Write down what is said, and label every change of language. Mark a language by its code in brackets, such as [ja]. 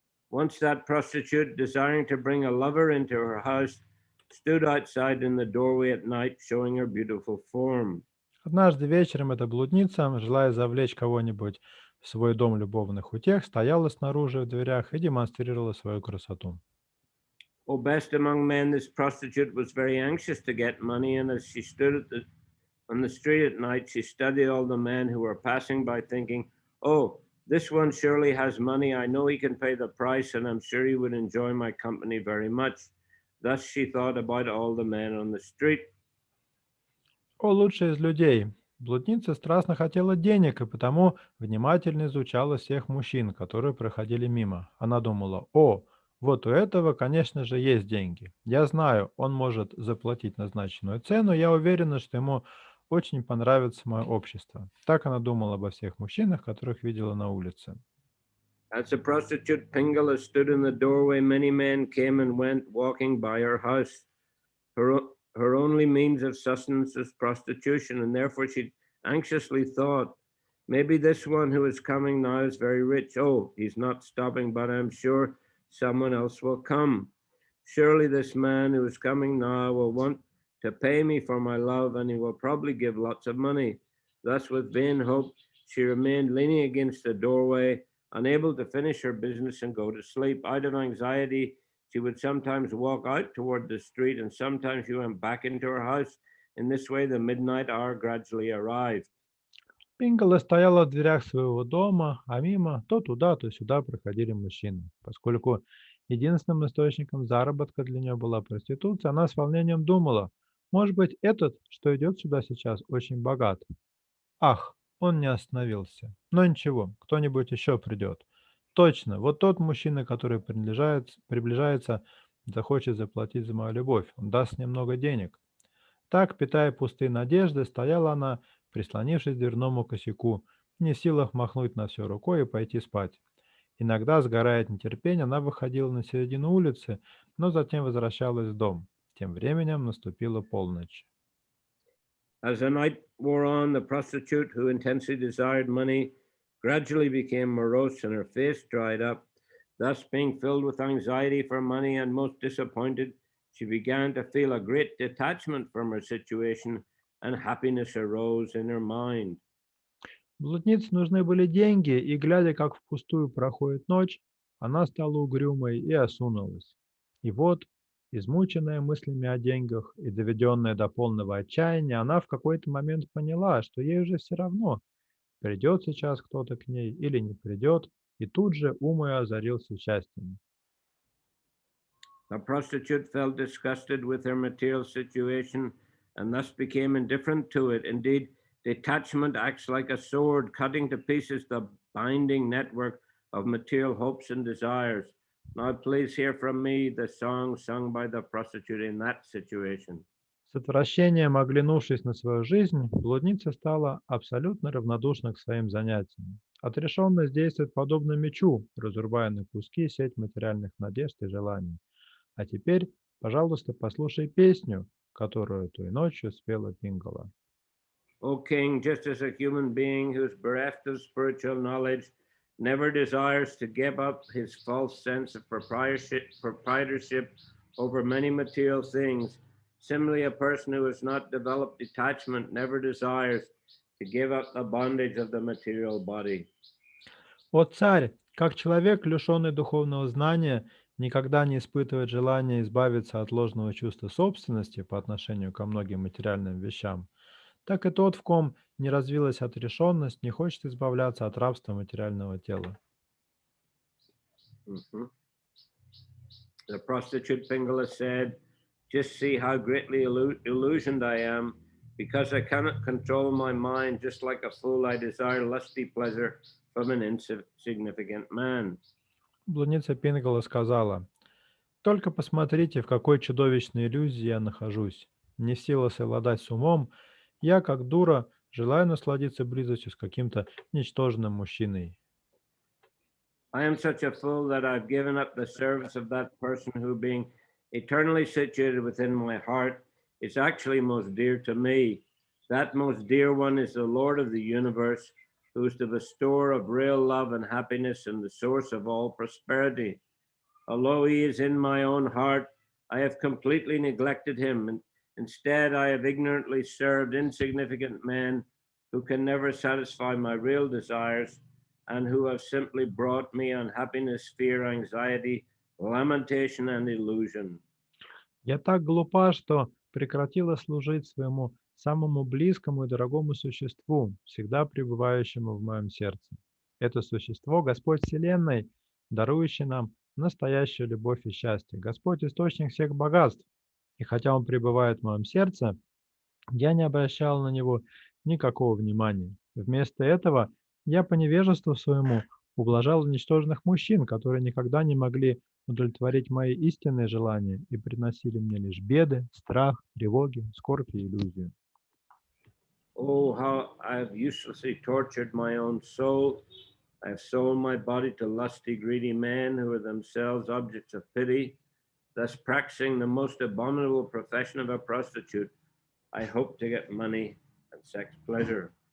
[en] Once that prostitute, desiring to bring a lover into her house, stood outside in the doorway at night, showing her beautiful form. [ru] Однажды вечером эта блудница, желая завлечь кого-нибудь в свой дом любовных утех, стояла снаружи в дверях и демонстрировала свою красоту. [en] O best among men, this prostitute was very anxious to get money, and as she stood on the street at night, she studied all the men who were passing by, thinking, "Oh, This one surely has money. I know he can pay the price, and I'm sure he would enjoy my company very much. Thus she thought about all the men on the street. [ru] О, лучший из людей! Блудница страстно хотела денег и потому внимательно изучала всех мужчин, которые проходили мимо. Она думала: «О, вот у этого, конечно же, есть деньги. Я знаю, он может заплатить назначенную цену, я уверена, что ему очень понравится мое общество». Так она думала обо всех мужчинах, которых видела на улице. [en] As the prostitute Pingala stood in the doorway, many men came and went, walking by her house. Her only means of sustenance was prostitution, and therefore she anxiously thought, maybe this one who is coming now is very rich. Oh, he's not stopping, but I'm sure someone else will come. Surely this man who is coming now will want to pay me for my love, and he will probably give lots of money. Thus, with vain hope, she remained leaning against the doorway, unable to finish her business and go to sleep. Out of anxiety, she would sometimes walk out toward the street, and sometimes she went back into her house. In this way, the midnight hour gradually arrived. [ru] Пингала стояла в дверях своего дома, а мимо то туда, то сюда проходили мужчины. Поскольку единственным источником заработка для нее была проституция, она с волнением думала: может быть, этот, что идет сюда сейчас, очень богат. Ах, он не остановился. Но ничего, кто-нибудь еще придет. Точно, вот тот мужчина, который приближается, захочет заплатить за мою любовь. Он даст мне много денег. Так, питая пустые надежды, стояла она, прислонившись к дверному косяку, не в силах махнуть на все рукой и пойти спать. Иногда, сгорая от нетерпения, она выходила на середину улицы, но затем возвращалась в дом. Тем временем наступила полночь. [en] As the night wore on, the prostitute, who intensely desired money, gradually became morose and her face dried up. Thus, being filled with anxiety for money and most disappointed, she began to feel a great detachment from her situation, and happiness arose in her mind. [ru] Блуднице нужны были деньги, и, глядя, как впустую проходит ночь, она стала угрюмой и осунулась. И вот, измученная мыслями о деньгах и доведенная до полного отчаяния, она в какой-то момент поняла, что ей уже все равно, придет сейчас кто-то к ней или не придет, и тут же ум ее озарился счастьем. [en] The prostitute felt disgusted with her material situation and thus became indifferent to it. Indeed, detachment acts like a sword, cutting to pieces the binding network of material hopes and desires. Now, please hear from me the song sung by the prostitute in that situation. [ru] С отвращением оглянувшись на свою жизнь, блудница стала абсолютно равнодушна к своим занятиям. Отрешенность действует подобно мечу, разрубая на куски сеть материальных надежд и желаний. А теперь, пожалуйста, послушай песню, которую той ночью спела Пингала. [en] O King, just as a human being who is bereft of spiritual knowledge never desires to give up his false sense of proprietorship over many material things, similarly, a person who has not developed detachment never desires to give up the bondage of the material body. [ru] О царь, как человек, лишенный духовного знания, никогда не испытывает желания избавиться от ложного чувства собственности по отношению ко многим материальным вещам, так и тот, в ком не развилась отрешенность, не хочет избавляться от рабства материального тела. Mhm. [en] The prostitute Pingala said, just see how greatly illusioned I am. Because I cannot control my mind, just like a fool, I desire lusty pleasure from an insignificant man. [ru] Блудница Пингала сказала: «Только посмотрите, в какой чудовищной иллюзии я нахожусь. Не в силах совладать с умом, я, как дура, желаю насладиться близостью с каким-то ничтожным мужчиной». [en] I am such a fool that I've given up the service of that person who, being eternally situated within my heart, is actually most dear to me. That most dear one is the Lord of the universe, who is the bestower of real love and happiness and the source of all prosperity. Although he is in my own heart, I have completely neglected him, and instead I have ignorantly served insignificant men who can never satisfy my real desires and who have simply brought me unhappiness, fear, anxiety, lamentation, and illusion. [ru] Я так глупа, что прекратила служить своему самому близкому и дорогому существу, всегда пребывающему в моем сердце. Это существо, Господь Вселенной, дарующий нам настоящую любовь и счастье. Господь– источник всех богатств. И хотя Он пребывает в моем сердце, я не обращал на него никакого внимания. Вместо этого я по невежеству своему ублажал ничтожных мужчин, которые никогда не могли удовлетворить мои истинные желания и приносили мне лишь беды, страх, тревоги, скорбь и иллюзию. [en] Oh, how I have uselessly tortured my own soul. I have sold my body to lusty, greedy men who are themselves objects of pity, thus practicing the most abominable profession of a prostitute. I hope to get money and sex pleasure.